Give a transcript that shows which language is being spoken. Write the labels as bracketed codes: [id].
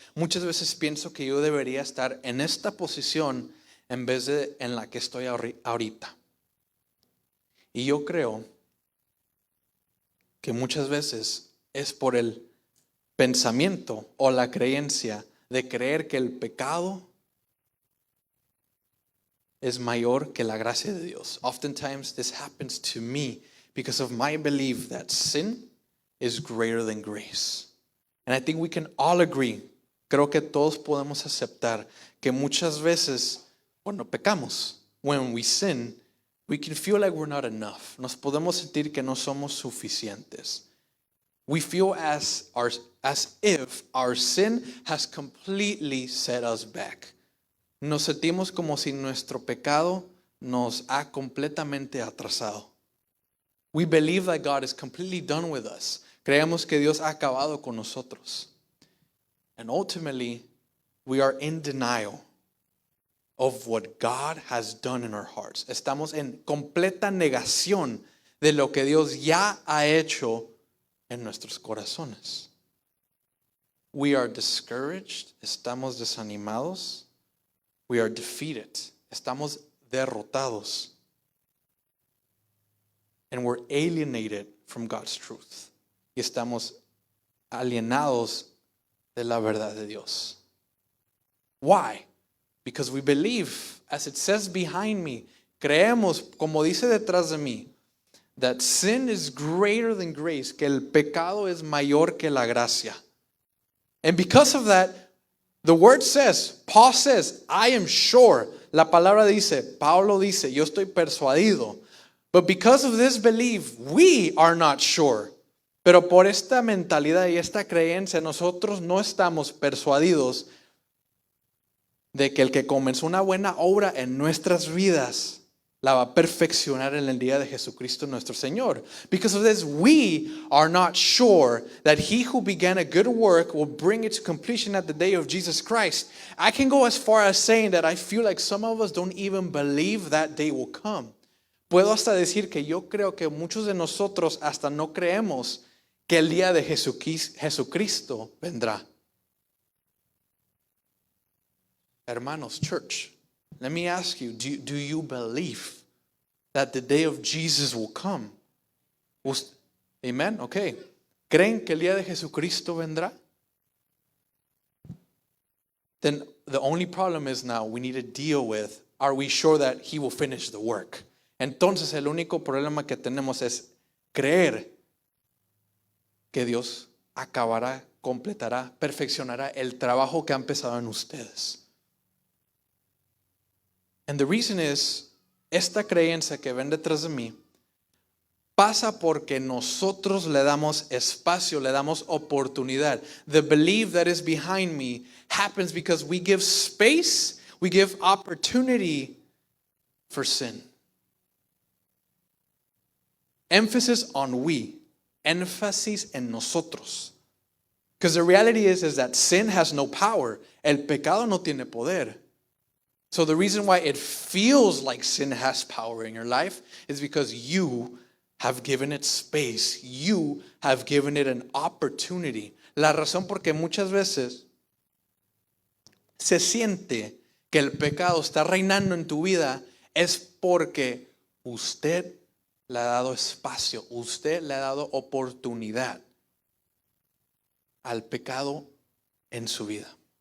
[es] Muchas veces pienso que yo debería estar en esta posición en vez de en la que estoy ahorita. Y yo creo que muchas veces es por el pensamiento o la creencia de creer que el pecado es mayor que la gracia de Dios. [en] Oftentimes this happens to me because of my belief that sin is greater than grace. And I think we can all agree, [es] creo que todos podemos aceptar que muchas veces cuando pecamos, [en] when we sin, we can feel like we're not enough. [es] Nos podemos sentir que no somos suficientes. [en] We feel as if our sin has completely set us back. [es] Nos sentimos como si nuestro pecado nos ha completamente atrasado. [en] We believe that God is completely done with us. [es] Creemos que Dios ha acabado con nosotros. [en] And ultimately, we are in denial of what God has done in our hearts. [es] Estamos en completa negación de lo que Dios ya ha hecho en nuestros corazones. [en] We are discouraged, [es] estamos desanimados. [en] We are defeated, [es] estamos derrotados. [en] And we're alienated from God's truth. [es] Y estamos alienados de la verdad de Dios. [en] Why? Because we believe, as it says behind me, [es] creemos, como dice detrás de mí, [en] that sin is greater than grace, [es] que el pecado es mayor que la gracia. [en] And because of that, the word says, Paul says, I am sure. [es] La palabra dice, Pablo dice, yo estoy persuadido. [en] But because of this belief, we are not sure. [es] Pero por esta mentalidad y esta creencia, nosotros no estamos persuadidos de que el que comenzó una buena obra en nuestras vidas la va a perfeccionar en el día de Jesucristo nuestro Señor. [en] Because of this, we are not sure that He who began a good work will bring it to completion at the day of Jesus Christ. I can go as far as saying that I feel like some of us don't even believe that day will come. [es] Puedo hasta decir que yo creo que muchos de nosotros hasta no creemos que el día de Jesucristo vendrá. Hermanos, [en] church, let me ask you, do you believe that the day of Jesus will come? Amen? Okay. [es] ¿Creen que el día de Jesucristo vendrá? [en] Then the only problem is now we need to deal with, are we sure that He will finish the work? [es] Entonces el único problema que tenemos es creer que Dios acabará, completará, perfeccionará el trabajo que ha empezado en ustedes. [en] And the reason is [es] esta creencia que ven detrás de mí pasa porque nosotros le damos espacio, le damos oportunidad. [en] The belief that is behind me happens because we give space, we give opportunity for sin. Emphasis on we, [es] énfasis en nosotros. [en] Because the reality is that sin has no power. [es] El pecado no tiene poder. [en] So the reason why it feels like sin has power in your life is because you have given it space. You have given it an opportunity. [es] La razón por que muchas veces se siente que el pecado está reinando en tu vida es porque usted le ha dado espacio, usted le ha dado oportunidad al pecado en su vida.